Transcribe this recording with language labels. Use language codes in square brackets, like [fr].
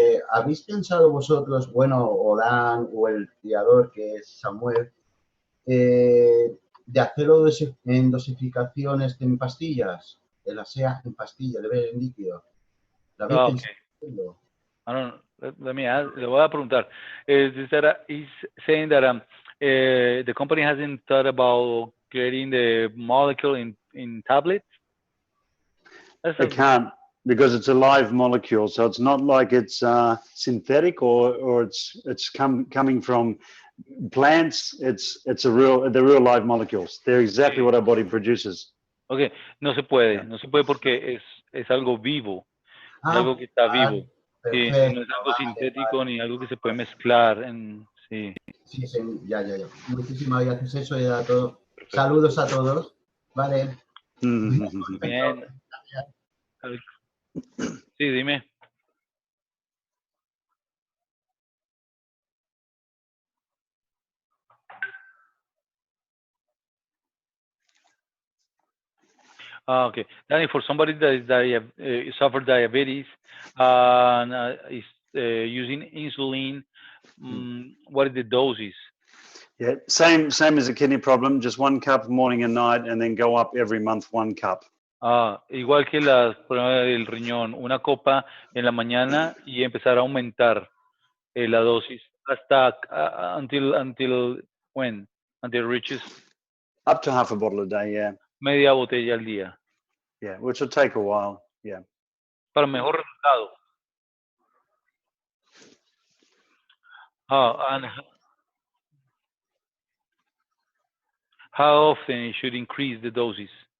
[es] ¿Habéis pensado vosotros, bueno, o Dan, o el criador, que es Samuel, de hacerlo en dosificaciones en pastillas? El ASEA en pastillas, de ver en líquido. ¿La habéis pensado? [en] I don't know. Let me ask, [es] le voy a preguntar. [en] He's saying that the company hasn't thought about creating the molecule in tablets? It can't, because it's a live molecule, so it's not like it's synthetic or it's coming from plants. They're real live molecules. They're exactly what our body produces. [es] Okay, no se puede porque es algo vivo, es algo que está vivo. Sí, no es algo sintético ni algo que se puede mezclar. Sí, ya. Muchísimas gracias, eso era todo. Perfecto. Saludos a todos. Vale. Bien. Sí, dime. [en] Okay. Danny, for somebody that is suffered diabetes and is using insulin, what are the doses? Yeah, same as a kidney problem, just 1 cup morning and night, and then go up every month 1 cup. [es] Igual que la prueba del riñón, 1 copa en la mañana y empezar a aumentar la dosis hasta [en] until when? Until it reaches up to half a bottle a day, yeah. [es] Media botella al día. [en] Yeah, which will take a while, yeah. [es] Para mejor resultado. [en] And how often you should increase the doses?